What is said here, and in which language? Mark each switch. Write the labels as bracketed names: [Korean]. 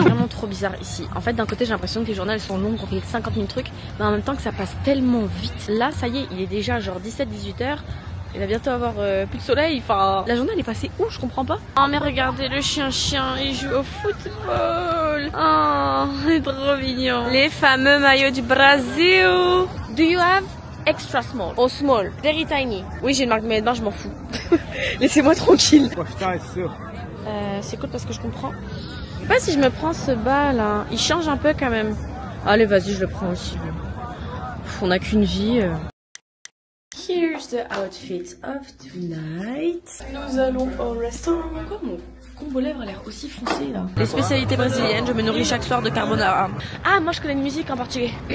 [French] Vraiment trop bizarre ici. En fait d'un côté j'ai l'impression que les journées elles sont longues, on fait 50 000 trucs, mais en même temps que ça passe tellement vite. Là ça y est, il est déjà genre 17-18 heures. Il va bientôt avoir plus de soleil, enfin la journée elle est passée où, je comprends pas. Oh mais regardez le chien, il joue au football. Oh, c'est trop mignon. Les fameux maillots du Brésil. [English] Do you have extra small or small? Very tiny. [French] Oui j'ai une marque de maillot de bain, je m'en fous. Laissez-moi tranquille. C'est cool parce que je comprends. Je sais pas si je me prends ce bas là, il change un peu quand même. Allez vas-y je le prends aussi. on n'a qu'une vie. [English] Here's the outfit of tonight. [French] Nous allons au restaurant. Quoi, mon combo lèvres a l'air aussi foncé là. Les spécialités brésiliennes, je me nourris chaque soir de carbonara. Ah, moi je connais une musique en particulier.